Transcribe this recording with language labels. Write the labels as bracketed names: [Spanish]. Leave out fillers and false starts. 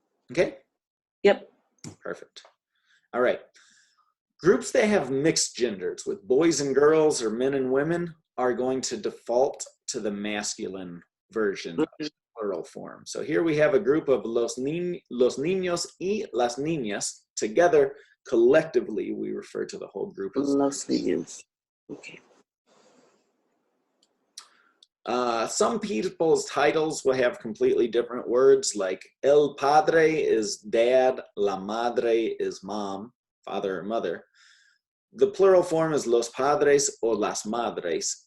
[English] Okay? Yep. Perfect. All right. Groups that have mixed genders with boys and girls or men and women are going to default to the masculine version of the plural form. So here we have a group of [Spanish] los niños y las niñas. [English] Together, collectively, we refer to the whole group as [Spanish] Los niños. Okay. [English] Some people's titles will have completely different words, like el padre is dad, la madre is mom, father or mother. the plural form is los padres or las madres.